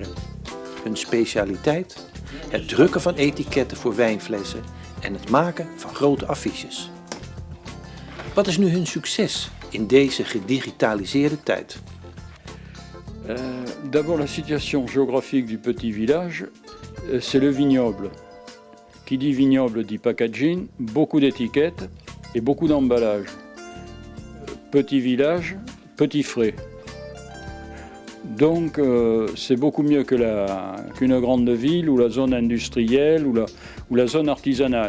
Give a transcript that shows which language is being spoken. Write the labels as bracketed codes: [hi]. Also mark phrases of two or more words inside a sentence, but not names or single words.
[nl] Hun specialiteit? Het drukken van etiketten voor wijnflessen en het maken van grote affiches. Wat is nu hun succes in deze gedigitaliseerde tijd? [fr] D'abord, la situation géographique du petit village, c'est le vignoble. Qui dit vignoble dit packaging, beaucoup d'étiquettes et beaucoup d'emballage. Petit village, petit frais. Donc c'est beaucoup mieux qu'une grande ville ou la zone industrielle ou la zone artisanale.